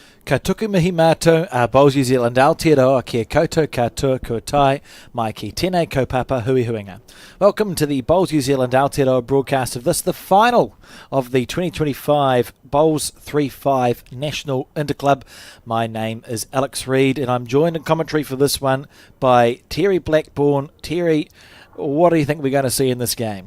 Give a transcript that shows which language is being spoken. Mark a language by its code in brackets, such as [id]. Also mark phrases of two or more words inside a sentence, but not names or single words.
[mi] Ka tuku mihi mātou, Bowls New Zealand, Aotearoa, kia koutou katoa kua tai, mai ki tēnei kaupapa hui huinga. [en] Welcome to the Bowls New Zealand Aotearoa broadcast of this, the final of the 2025 Bowls3Five National Interclub. My name is Alex Reid, and I'm joined in commentary for this one by Terry Blackburn. Terry, what do you think we're going to see in this game?